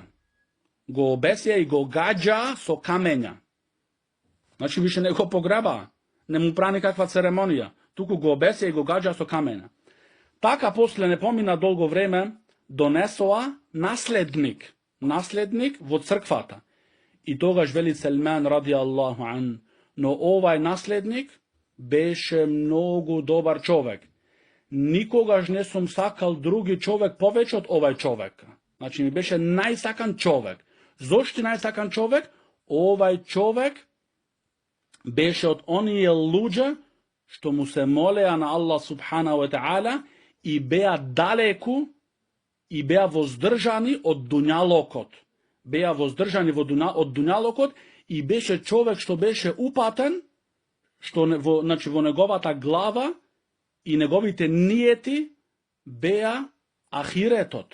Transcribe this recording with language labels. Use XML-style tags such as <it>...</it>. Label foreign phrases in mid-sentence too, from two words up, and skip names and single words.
<mk>Го обесија и го гаджа со камења. Значи, више не го погреба, не му прави никаква церемонија, туку го обесија и го гаджа со камења. Така после не помина долго време, донесоа наследник во црквата. И тогаш вели Селман</mk> <ar>رضي الله عنه,</ar> <mk>но овај наследник беше многу добар човек. Никогаш не сум сакал други човек повеќе од овај човек. Значи ми беше најсакан човек. Зошто најсакан човек? Овај човек беше од оние луѓе што му се молеа на</mk> <ar>الله سبحانه وتعالى</ar> <mk>и беа далеку и беа воздржани од дуњалокот. Беа воздржани од дуњалокот и беше човек што беше упатен, што во неговата глава и неговите ниети беа ахиретот.</mk>